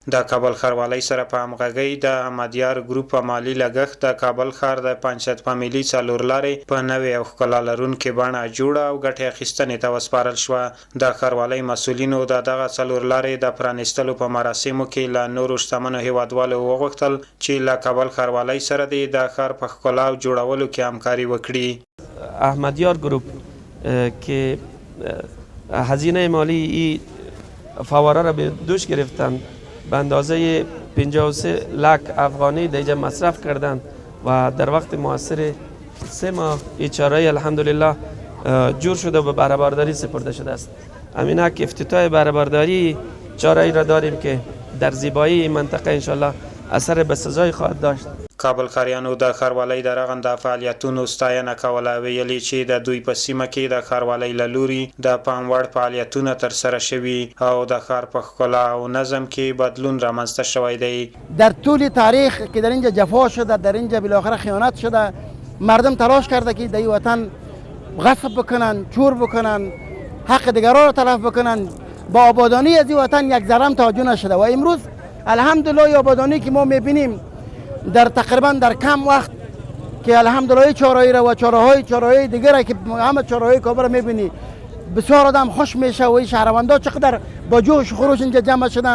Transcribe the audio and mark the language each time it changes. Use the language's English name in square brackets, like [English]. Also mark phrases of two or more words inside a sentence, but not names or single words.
[Pashto] د کابل ښاروالۍ سره په همغږۍ د احمدیار ګروپ په مالي لګښت د کابل ښار د پنجشنبه فامیلي څلورلارې په نوې او ښکلا لرونکې بڼه جوړه او ګټې اخیستنې ته وسپارل شوه. د ښاروالۍ مسؤلینو د دغه څلورلارې د پرانیستلو په مراسمو کې له نورو شتمنو هیوادوالو وغوښتل چې له کابل ښاروالۍ سره د ښار په ښکلا او جوړولو کې همکاري وکړي. [Persian] احمدیار گروپ که هزینه مالی این فواره را به دوش گرفتند به اندازه 53 لک افغانی دیگه مصرف کردند و در وقت موثر 3 ماه این چاره‌ای الحمدلله جور شده و به بهره برداری سپرده شده است. همینک افتتاح بهره برداری چاره‌ای را داریم که در زیبایی این منطقه انشالله اثر بسزای خواهد داشت. [Pashto] کابل ښاریانو د ښاروالۍ د رغنده فعالیتونو ستاینه کوله. ویلي چې د دوی په سیمه کې د ښاروالۍ له لوري د پام وړ فعالیتونه ترسره شوي او د ښار په ښکلا او نظم کې بدلون رامنځته شوی دی. [Persian] در طول تاریخ که در اینجا جفا شده، در اینجا بالاخره خیانت شده، مردم تلاش کرده که در این وطن غصب بکنن، چور بکنن، حق دیگران را تلف بکنن. با آبادانی از این وطن یک ذره تاجو نشده و امروز الحمدلله آبادانی که ما میبینیم در تقریبا در کم وقت که الحمدلله چهارراهی را و چهارراهی دیگر که همه چهارراهی کابل را میبینی بسیار آدم خوش میشه و این شهروندان چقدر با جوش و خروش اینجا جمع شدن.